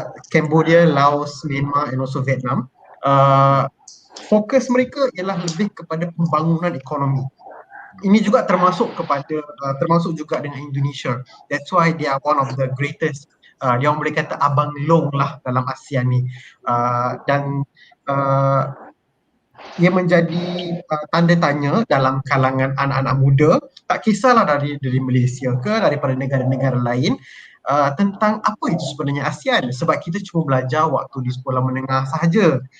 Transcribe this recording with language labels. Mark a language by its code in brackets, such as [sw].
[en] Cambodia, Laos, Myanmar and also Vietnam. [ms] Fokus mereka ialah lebih kepada pembangunan ekonomi. Ini juga termasuk juga dengan Indonesia. [en] That's why they are one of the greatest. [ms] Dia orang boleh kata abang long lah dalam ASEAN ni. Dan ia menjadi tanda tanya dalam kalangan anak-anak muda, tak kisahlah dari Malaysia ke daripada negara-negara lain, tentang apa itu sebenarnya ASEAN, sebab kita cuma belajar waktu di sekolah menengah sahaja.